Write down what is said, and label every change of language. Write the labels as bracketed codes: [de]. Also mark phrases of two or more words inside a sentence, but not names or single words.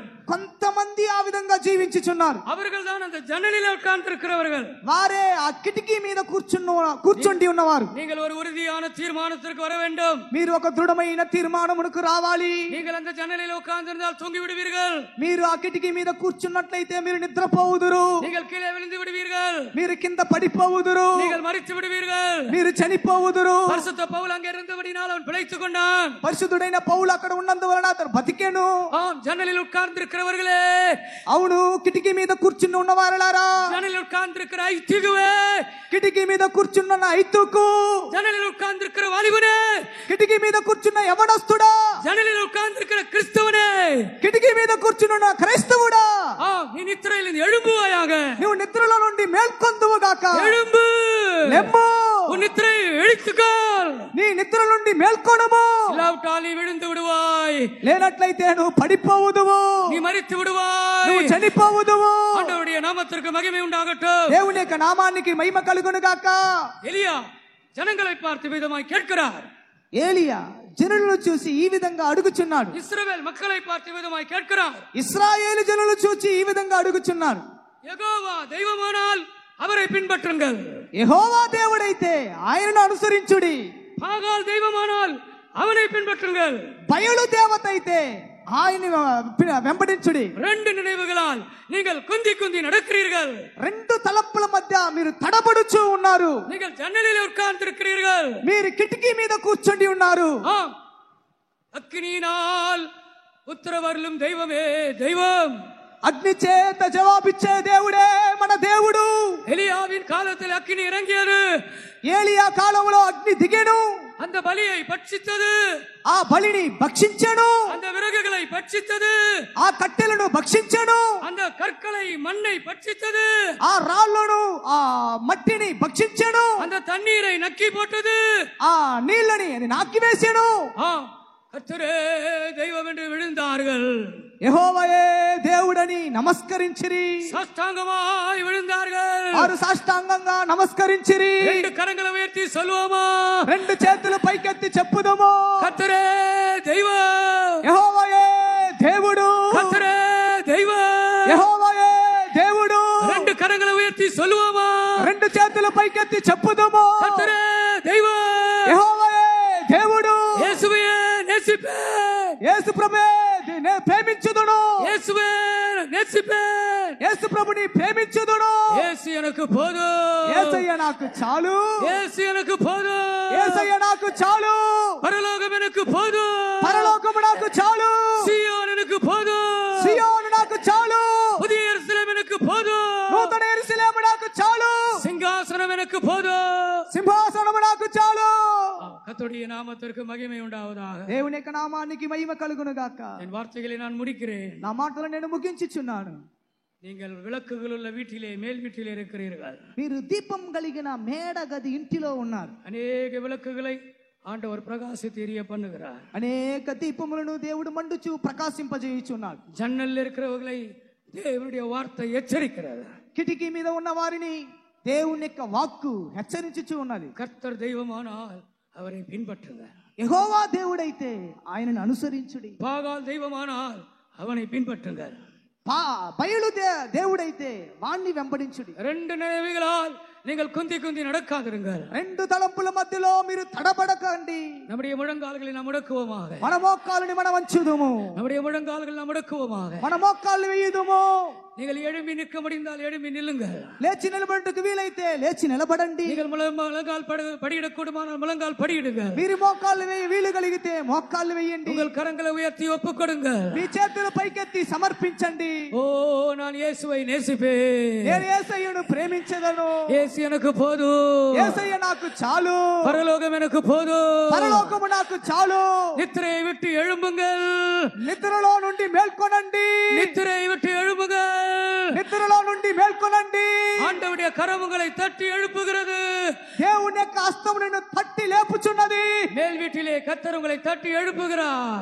[te] కొంతమంది ఆ విధంగా జీవించుచున్నారు. [ta] அவர்கள் தான் அந்த ஜன்னலில் உட்கார்ந்திருக்கிறவர்கள், [te] వారే ఆ కిటికీ మీద కూర్చుండి ఉన్నవారు. [ta] நீங்கள் ஒரு உறுதியான தீர்மானத்திற்கு வர வேண்டும். [te] మీరు ఒక దృఢమైన తీర్మానమునకు రావాలి. [ta] நீங்கள் அந்த ஜன்னலில் உட்கார்ந்திருந்தால் தூங்கி விடுவீர்கள். [te] మీరు ఆ కిటికీ మీద కూర్చున్నట్లయితే మీరు నిద్రపోవుదురు. [ta] நீங்கள் కీழே விழுந்து விடுவீர்கள். [te] మీరు కింద పడిపోవుదురు. [ta] நீங்கள் மரித்து விடுவீர்கள். [te] మీరు చనిపోవుదురు. [ta] பரிசுத்த பவுல் அங்கே இருந்தபடியால் அவன் பிழைத்துக் கொண்டான். [te] పరిశుద్ధుడైన పౌలు అక్కడ ఉన్నందువలన అతను బతికెను. [ta] ஜன்னலில் உட்கார்ந்திருக்கிறவர்களே, [te] అవును, కిటికీ మీద కూర్చుని ఉన్నవారలారా, [ta] ஜன்னலில் உட்கார்ந்திருக்கிற ஐத்துகுவே, [te] కిటికీ మీద కూర్చున్న ఐతుకు, [ta] ஜன்னலில் உட்கார்ந்திருக்கிற வாலிபனே, [te] కిటికీ మీద కూర్చున్న యవనస్తుడా, [ta] ஜன்னலில் உட்கார்ந்திருக்கிற கிறிஸ்தவனே, [te] కిటికీ మీద కూర్చున్న క్రైస్తవుడా, [ta] நீ நித்திரையிலிருந்து எழும்புவாயாக, [te] నువ్వు నిద్రలో నుండి మేల్కొందువుగాక. [ta] எழும்பு, [te] లెమ్ము, [ta] உன் நித்திரை எழுத்து விழித்துக்கொள், [te] నీ నిద్ర నుండి మేల్కొనుము. [ta] இல்லாவிட்டால் நீ விழுந்து விடுவாய், [te] లేనట్లయితే నువ్వు పడిపోవుదువు, [ta] நீ மரித்து விடுவாய். [te] నువ్వు చనిపోవుదువు. [ta] ஆண்டவருடைய நாமத்திற்கு மகிமை உண்டாகட்டும். [te] దేవుని యొక్క నామానికి మహిమ కలుగును గాక. [ta] எலியா ஜனங்களை பார்த்து விதமாய் கேட்கிறார். [te] ఏలియా జనులను చూసి ఈ విధంగా అడుగుచున్నాడు. [ta] இஸ்ரவேல் மக்களை பார்த்து விதமாய் கேட்கிறார். [te] ఇశ్రాయేలు జనులు చూసి ఈ విధంగా అడుగుచున్నారు. [ta] யெகோவா தெய்வமானால் அவரை பின்பற்றுங்கள், [te] యెహోవా దేవుడైతే ఆయనను అనుసరించుడి. [ta] பாகால் தெய்வமானால் அவனை பின்பற்றுங்கள். [te] బయలు దేవత అయితే ఆయన వెంబడించుడి. [ta] ரெண்டு நினைவுகளால் நீங்கள் குந்தி குந்தி நடக்கிறீர்கள். [te] రెండు తలపుల మధ్య మీరు తడబడుచు ఉన్నారు. [ta] நீங்கள் ஜன்னலில் உட்கார்ந்திருக்கிறீர்கள். [te] మీరు కిటికీ మీద కూర్చొని ఉన్నారు. [ta] ஆம், அக்னியால் உத்தரவருளும் தெய்வமே தெய்வம். [te] అగ్ని చేత జవాబిచ్చే దేవుడే మన దేవుడు. [ta] எலியாவின் காலத்தில் அக்கினி இறங்கியது, [te] ఏలియా కాలంలో అగ్ని దిగెను, [ta] அந்த பலியை பட்சித்தது, [te] ఆ బలిని భక్షించెను, [ta] அந்த விறகுகளை பட்சித்தது, [te] ఆ కట్టెలను భక్షించెను, [ta] அந்த கற்களை மண்ணை பட்சித்தது, [te] ఆ రాళ్లను ఆ మట్టిని భక్షించెను, [ta] அந்த தண்ணீரை நக்கி போட்டது. [te] ఆ నీళ్ళని అది నాకివేసెను. [ta] ஆம், கர்த்தரே தெய்வம் என்று விழுந்தார்கள், [te] యెహోవాయే దేవుడని నమస్కరించిరి. [ta] சாஷ்டாங்கமாய் விழுந்தார்கள். [te] వారు సాష్టాంగంగా నమస్కరించిరి. [ta] ரெண்டு கரங்களை உயர்த்தி சொல்லுவோமா, [te] రెండు చేతులు పైకెత్తి చెప్పుదము, [ta] கர்த்தரே தெய்வம், [te] యెహోవాయే దేవుడు, [ta] கர்த்தரே தெய்வம். [te] యెహోవాయే దేవుడు. [ta] ரெண்டு கரங்களை உயர்த்தி சொல்லுவோமா, [te] రెండు చేతులు పైకెత్తి చెప్పుదము, [ta] கர்த்தரே தெய்வம். [te] యెహోవాయే దేవుడు. [ta] இயேசுவே நேசிப்பேன், [te] యేసు ప్రభువే ప్రేమించుదును, [ta] இயேசுவே நேசிப்பேன், [te] యేసు ప్రభుని ప్రేమించుదును. [ta] இயேசு எனக்கு போதும், [te] యేసయ్య నాకు చాలు, [ta] இயேசு எனக்கு போதும், [te] యేసయ్య నాకు చాలు, [ta] பரலோகம் எனக்கு போதும், [te] పరలోకము నాకు చాలు, [ta] சீயோன் எனக்கு போதும், [te] సియోను నాకు చాలు, [ta] புதிய எருசலேம் எனக்கு போதும், [te] నూతన యెరూషలేము నాకు చాలు, [ta] சிங்காசனம் எனக்கு போதும். [te] సింహాసనము నాకు చాలు. [ta] கர்த்தருடைய நாமத்திற்கு மகிமை உண்டாவதாக. [te] దేవుని యొక్క నామానికి మహిమ కలుగును గాక. [ta] என் வார்த்தைகளை நான் முடிக்கிறேன். [te] నా మాటలు నేను ముగించుచున్నాను. [ta] நீங்கள் விளக்குகள் உள்ள வீட்டிலே மேல் வீட்டிலே இருக்கிறீர்கள். [te] మీరు దీపం కలిగిన మేడ గది ఇంటిలో ఉన్నారు. [ta] அநேக விளக்குகளை ஆண்டவர் பிரகாசித்து எரிய பண்ணுகிறார். [te] అనేక దీపములను దేవుడు మండుచు ప్రకాశింపజేయుచున్నాడు. [ta] ஜன்னல் இருக்கிறவர்களை தேவனுடைய வார்த்தை எச்சரிக்கிறது. [te] కిటికీ మీద ఉన్న వారిని దేవుని యొక్క వాక్కు హెచ్చరించుచు ఉన్నది. [ta] கர்த்தர் தெய்வமானால் அவரை பின்பற்றுங்கள், [te] యెహోవా దేవుడైతే ఆయనను అనుసరించుడి. [ta] பாகால் தெய்வமானால் அவனை பின்பற்றுங்கள். [te] బయలు దేవుడైతే వాణ్ణి వెంబడించుడి. [ta] ரெண்டு நினைவுகளால் நீங்கள் குந்தி குந்தி நடக்காதிருங்கள். [te] రెండు తలంపుల మధ్యలో మీరు తడబడకండి. [ta] நம்முடைய முழங்கால்களை நாம் முடக்குவோமாக, [te] మన మోకాళ్ళని మనం వంచుదుము, [ta] நம்முடைய முழங்கால்களை நாம் முடக்குவோமாக. [te] మన మోకాళ్ళు వేయుదుము. [ta] நீங்கள் எழும்பி நிற்க முடிந்தால் எழும்பி நில்லுங்கள். [te] లేచి నిలబడుటకు వీలైతే లేచి నిలబడండి. [ta] நீங்கள் முழங்கால் படியிடக்கூடுமானால் முழங்கால் படியிடுங்கள். [te] మీరు మోకాళ్ళు వేయ వీలు కలిగితే మోకాళ్ళు వేయండి. [ta] உங்கள் கரங்களை உயர்த்தி ஒப்புக் கொடுங்கள். [te] మీ చేతులు పైకెత్తి సమర్పించండి. [ta] ஓ, நான் இயேசுவை நேசிப்பேன், [te] నేను యేసయ్యను ప్రేమించెదను, [ta] இயேசு எனக்கு போதும், [te] యేసయ్య నాకు చాలు, [ta] பரலோகம் எனக்கு போதும். [te] పరలోకము నాకు చాలు. [ta] நித்திரையை விட்டு எழும்புங்கள், [te] నిద్రలో నుండి మేల్కొనండి, [ta] நித்திரையை விட்டு எழும்புங்கள். [te] నిద్రలో నుండి మేల్కొనండి. [ta] ஆண்டவருடைய கரம் உங்களை தட்டி எழுப்புகிறது. [te] దేవుని యొక్క హస్తం నిన్ను తట్టి లేపుచున్నది. [ta] மேல் வீட்டிலே கர்த்தர் உங்களை தட்டி எழுப்புகிறார்.